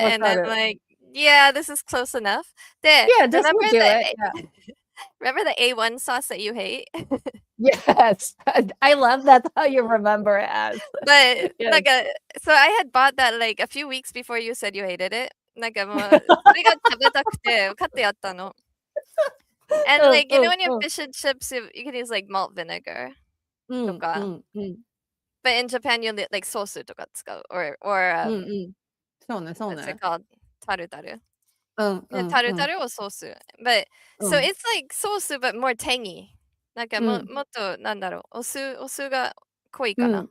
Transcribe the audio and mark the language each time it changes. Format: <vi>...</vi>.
<en>And I'm like, yeah, this is close enough. Yeah, just do it. Remember the A1 sauce that you hate? Yes. I love that's how you remember it as. But so I had bought that like a few weeks before you said you hated it.</en> <ja>なんかもう、それが食べたくて買ってやったの。</ja> <en>And like, you know when you have fish and chips, you can use like malt vinegar とか。 But in Japan, you like</en> <ja>ソースとか使う。</ja> <en>or</en> <ja>そうね。</ja> <en>what's it called? タルタル。タルタルor ソース。 But, so it's like ソース but more tangy.</en> <ja>なんかもっと、なんだろう、お酢が濃いかな。</ja>